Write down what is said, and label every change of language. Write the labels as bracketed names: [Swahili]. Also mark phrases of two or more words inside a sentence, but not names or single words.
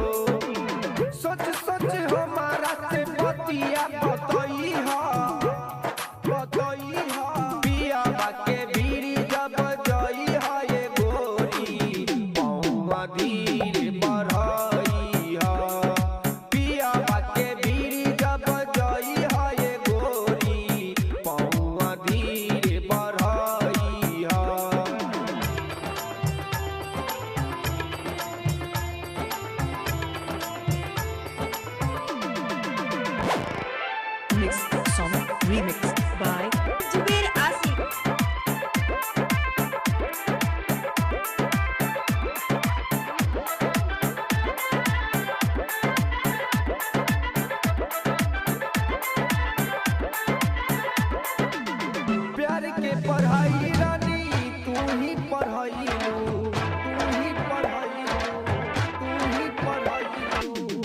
[Bhojpuri] सोच सोच हमारा से बतिया बतई हो, पिया के बीड़ी जब जई है ये गोरी पौवा धीरे बढ़ई है, पिया के बीड़ी जब जई है ये गोरी पौवा धीरे बढ़ई है। [English] Mix song remix by जुबेर आसिफ। [Bhojpuri] प्यार के पढ़ाई रानी तू ही पढ़ाईलू, तू ही पढ़ाईलू, तू ही पढ़ाईलू।